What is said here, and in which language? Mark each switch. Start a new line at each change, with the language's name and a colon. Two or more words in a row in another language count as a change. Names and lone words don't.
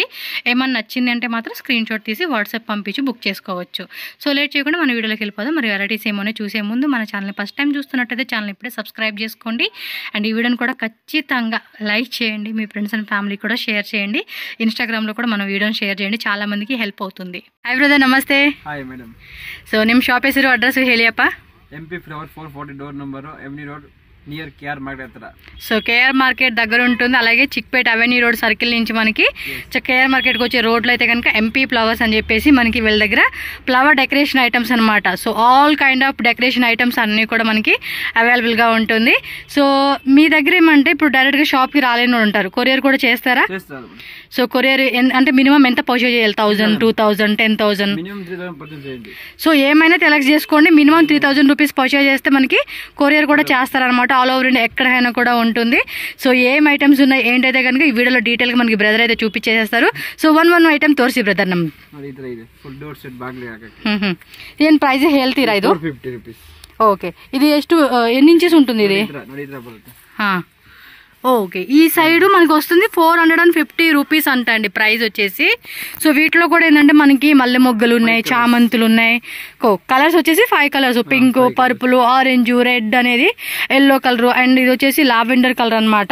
Telugu: ఏమన్నా నచ్చింది అంటే మాత్రం
English: screen shot
Telugu: తీసి వాట్సాప్ పంపించి బుక్ చేసుకోవచ్చు. సో లేట్ చేయకుండా మన వీడియోలోకి వెళ్ళిపోదాం. మరి వెరైటీస్ ఏమో చూసే ముందు మన ఛానల్ని
English: first time
Telugu: చూస్తున్నట్టయితే ఛానల్ ఇప్పుడే సబ్స్క్రైబ్ చేసుకోండి. అండ్ ఈ వీడియోని కూడా ఖచ్చితంగా లైక్ చేయండి. మీ
English: friends and family
Telugu: కూడా షేర్ చేయండి. ఇన్స్టాగ్రామ్లో కూడా మన వీడియోని షేర్ చేయండి, చాలా మందికి హెల్ప్ అవుతుంది. హాయ్ బ్రదర్, నమస్తే.
Kannada: ಹಾಯ್ ಮೇಡಮ್. ಸೊ ನಿಮ್ಮ ಶಾಪ್ ಹೆಸರು ಅಡ್ರೆಸ್ ಹೇಳಿಯಪ್ಪ.
Telugu: MP ಫ್ಲವರ್ 440
English: door number,
Telugu: అవెన్యూ రోడ్ నియర్ కేఆర్ మార్కెట్ దగ్గర. సో కేఆర్ మార్కెట్ దగ్గర ఉంటుంది. అలాగే చిక్పేట అవెన్యూ రోడ్ సర్కిల్ నుంచి మనకి కేఆర్ మార్కెట్కి వచ్చే రోడ్లో అయితే కనుక ఎంపీ ఫ్లవర్స్ అని చెప్పేసి మనకి వీళ్ళ దగ్గర
English: flower decoration items
Telugu: అనమాట. సో
English: all kind of decoration items
Telugu: అన్నీ కూడా మనకి అవైలబుల్గా ఉంటుంది. సో మీ దగ్గర ఏమంటే ఇప్పుడు డైరెక్ట్గా షాప్కి రాలేని ఉంటారు, కొరియర్ కూడా చేస్తారా? సో కొరియర్ అంటే మినిమం ఎంత పర్చేజ్ చేయాలి? 1000, 2000, 10,000? సో ఏమైనా సెలెక్ట్ చేసుకోండి.
English: minimum 3000 rupees purchase
Telugu: చేస్తే మనకి కొరియర్ కూడా చేస్తారనమాట.
English: all over India
Telugu: ఎక్కడైనా కూడా ఉంటుంది. సో ఏం ఐటమ్స్ ఉన్నాయి ఏంటైతే కనుక ఈ వీడియోలో డీటెయిల్గా మనకి బ్రదర్ అయితే చూపించేస్తారు. సో one ఐటమ్
Kannada: ತೋರಿಸಿ ಬ್ರದರ್. ನಮ್ ಏನ್ ಪ್ರೈಸ್ ಹೇಳ್ತೀರಾ? ಇದು 450 ರೂಪೀಸ್.
Telugu: ఓకే, ఇది ఎన్ని ఇంచెస్ ఉంటుంది ఇది? ఓకే, ఈ సైడ్ మనకి వస్తుంది 450 రూపీస్ అంట అండి ప్రైస్ వచ్చేసి. సో వీటిలో కూడా ఏంటంటే మనకి మల్లె మొగ్గలు ఉన్నాయి, చామంతులు ఉన్నాయి. కలర్స్ వచ్చేసి
English: 5 colours, pink, purple, orange, red
Telugu: అనేది,
English: yellow colour,
Telugu: అండ్ ఇది వచ్చేసి
English: lavender colour
Telugu: అనమాట.